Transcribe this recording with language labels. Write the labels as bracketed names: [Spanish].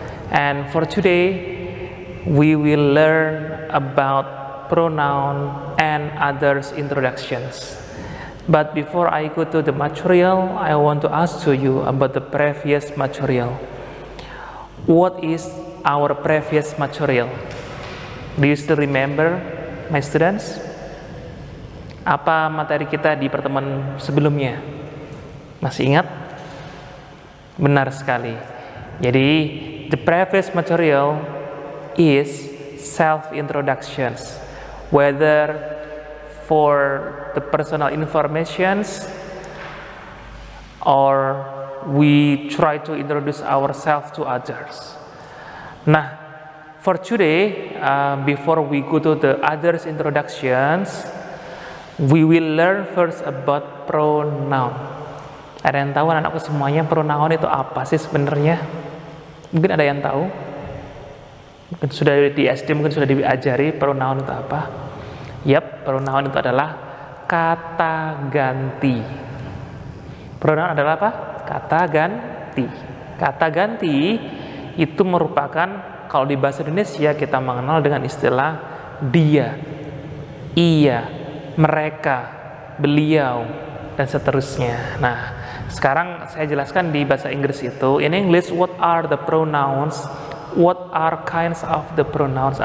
[English] And for today, we will learn about pronoun and others introductions. But before I go to the material, I want to ask to you about the previous material. What is our previous material? Do you still remember, my students? [Indonesian] Apa materi kita di pertemuan sebelumnya? Masih ingat? Benar sekali. [English] Jadi, the previous material is self-introductions. Whether for the personal informations or we try to introduce ourselves to others. Nah, for today, before we go to the others introductions, we will learn first about pronoun. [Indonesian] Ada yang tahu anak-anakku semuanya pronoun itu apa sih sebenarnya? Mungkin ada yang tahu? Mungkin sudah di SD mungkin sudah diajari pronoun itu apa? Yap, pronoun itu adalah kata ganti. Pronoun adalah apa? Kata ganti. Kata ganti itu merupakan, kalau di bahasa Indonesia kita mengenal dengan istilah dia, ia, mereka, beliau, dan seterusnya. Nah, sekarang saya jelaskan di bahasa Inggris itu. [English] In English, what are the pronouns? What are kinds of the pronouns?